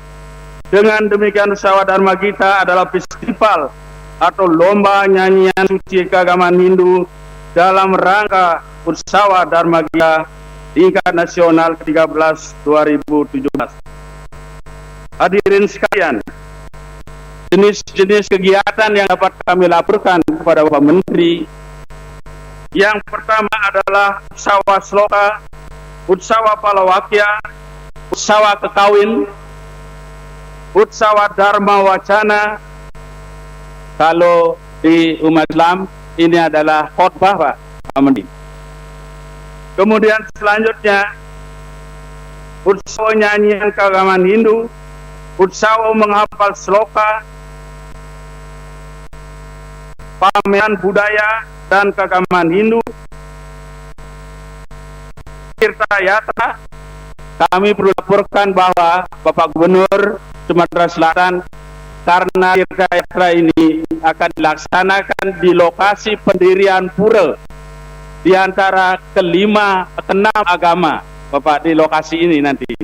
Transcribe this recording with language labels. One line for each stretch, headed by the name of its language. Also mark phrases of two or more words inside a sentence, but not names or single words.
Indonesian: Dengan demikian Usawa Dharma Gita adalah festival atau lomba nyanyian suci keagamaan Hindu dalam rangka Usawa Dharma Gita tingkat nasional ke-13 2017. Hadirin sekalian, jenis-jenis kegiatan yang dapat kami laporkan kepada Bapak Menteri. Yang pertama adalah Utsawa Sloka, Utsawa Palawakya, Utsawa Kekawin, Utsawa Dharma Wacana. Kalau di umat Islam ini adalah khotbah, Pak Menteri. Kemudian selanjutnya Utsawa nyanyian keagamaan Hindu, Utsawa menghafal sloka, pameran budaya dan keagamaan Hindu, Tirtayatra. Kami perlu laporkan bahwa Bapak Gubernur Sumatera Selatan, karena Tirtayatra ini akan dilaksanakan di lokasi pendirian pura di antara keenam agama, Bapak, di lokasi ini nanti.